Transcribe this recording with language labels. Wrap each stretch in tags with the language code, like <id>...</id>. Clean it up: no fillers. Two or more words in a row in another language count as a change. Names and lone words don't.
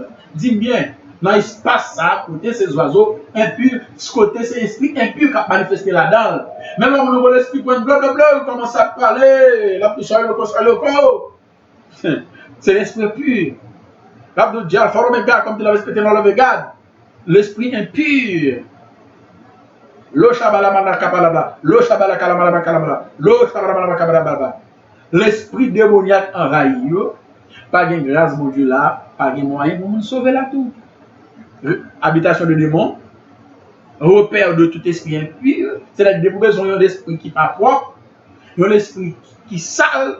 <fr>Dis bien, dans l'espace ça, côté ces oiseaux impurs, ce côté c'est l'esprit impur qui a manifesté là-dedans. Même quand on voit l'esprit point blablabla, on commence à parler, la poussière, le corps, c'est l'esprit pur. L'abdou dit Alpha Omega, comme tu l'avais respecté dans le Vegad. L'esprit impur. Lo shabalamana kapalaba. Lo shabalakalamalaba kalamala. Lo shabalamana kabalaba. L'esprit démoniaque envahi. Pas de grâce, mon Dieu, là. Pas de moyen pour nous sauver là tout. Habitation de démons. Repère de tout esprit impur. C'est-à-dire des besoins d'esprit qui pas propre. Un esprit qui sale.</fr>